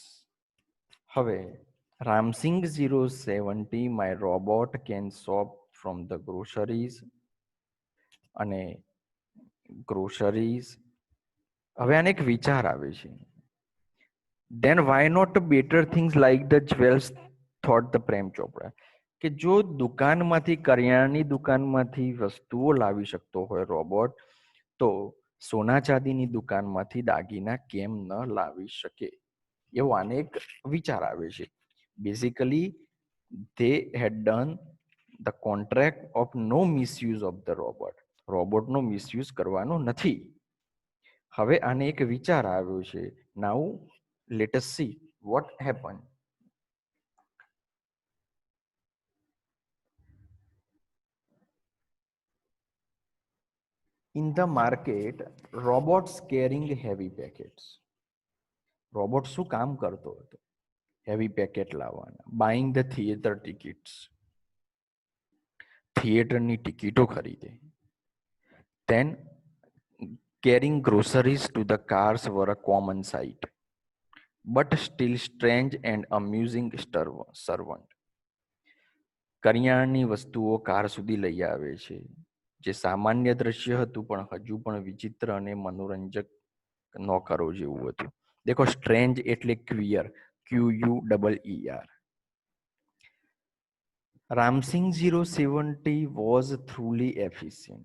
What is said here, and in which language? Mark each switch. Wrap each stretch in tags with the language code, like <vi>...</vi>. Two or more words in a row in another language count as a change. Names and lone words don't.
<en>હવે Ramsingh 070 my robot can shop from the groceries, અને groceries.</en> <gu>હવે આને એક વિચાર આવે છે.</gu> <en>then why not better things like the jewels, thought the પ્રેમ ચોપડા.</en> <gu>કે જો દુકાનમાંથી, કરિયાણાની દુકાનમાંથી વસ્તુઓ લાવી શકતો હોય રોબોટ, તો સોના ચાંદીની દુકાનમાંથી દાગીના કેમ ન લાવી શકે? એવો આને એક વિચાર આવે છે.</gu> <en>બેઝિકલી they had done the contract of no misuse of the robot.</en> <gu>રોબોટનો મિસયુઝ કરવાનો નથી. હવે આને એક વિચાર આવ્યો છે.</gu> <en>નાઉ let us see what happened. In the market, robots carrying heavy packets.</en> <gu>રોબોટ શું કામ કરતો હતો? હેવી પેકેટ લાવવાના.</gu> <en>buying the theater tickets, થિયેટરની ટિકિટો ખરીદે. then carrying groceries to the cars were a common sight, but still strange and amusing servant.</en> <gu>કરિયાણાની વસ્તુઓ કાર સુધી લઈ આવે છે, જે સામાન્ય દ્રશ્ય હતું પણ હજુ પણ વિચિત્ર અને મનોરંજક નોકરો જેવું હતું. દેખો, સ્ટ્રેન્જ એટલે ક્વિયર, QUEER.</gu> <en>Ramsingh 070 was truly efficient.</en>